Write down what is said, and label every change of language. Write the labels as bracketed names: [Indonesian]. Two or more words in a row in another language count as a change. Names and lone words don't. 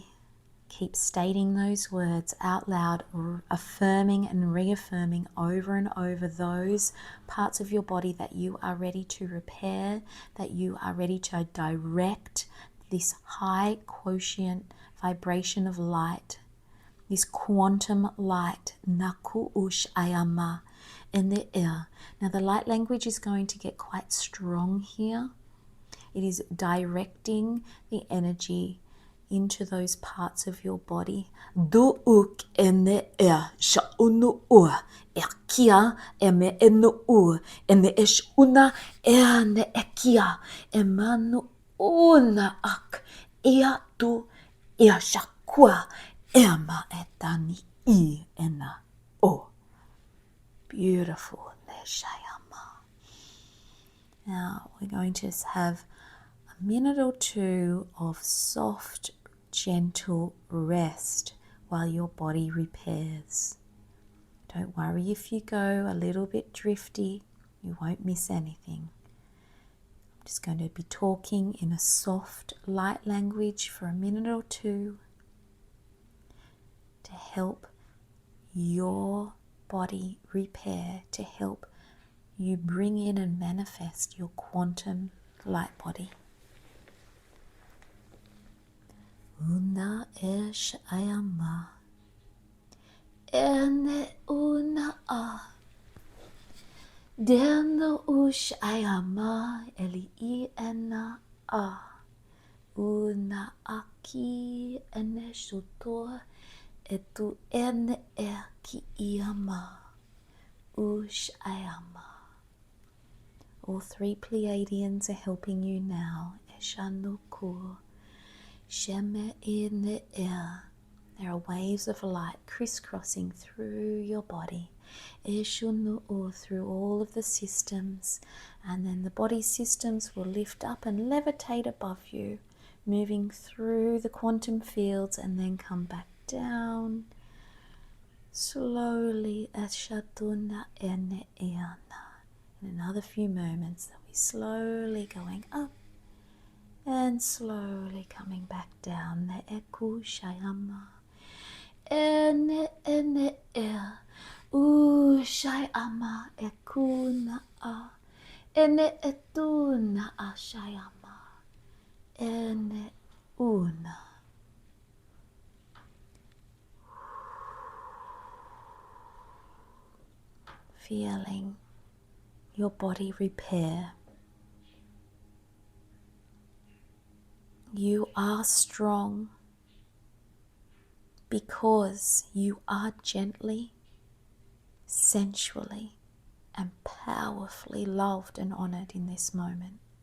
[English] Keep stating those words out loud, affirming and reaffirming over and over those parts of your body that you are ready to repair, that you are ready to direct this high quotient vibration of light, this quantum light, naku ush ayama, in the air. Now the light language is going to get quite strong here. It is directing the energy into those parts of your body. Du'uk ene sha'unu ekia eme enu ene eshuna ene ekia emanu una ak eatu shakua ema etani I ena o. Beautiful. Now we're going to have a minute or two of soft, gentle rest while your body repairs. Don't worry if you go a little bit drifty, you won't miss anything. I'm just going to be talking in a soft, light language for a minute or two to help your body repair, to help you bring in and manifest your quantum light body. Una esh ayama ene una a dendo ush ayama eli I ena a una aki ene shuto etu ene e ki iama ush ayama. All three Pleiadians are helping you now. Eshanuku Sheme in the air. There are waves of light crisscrossing through your body. Eshunu through all of the systems. And then the body systems will lift up and levitate above you, moving through the quantum fields and then come back down. Slowly. Eshatuna ene eana. In another few moments, they'll be slowly going up and slowly coming back down. Ne eku shayama. Ene e. Shayama eku na a. Ene etu na a shayama. Ene una. Feeling your body repair. You are strong because you are gently, sensually, and powerfully loved and honored in this moment.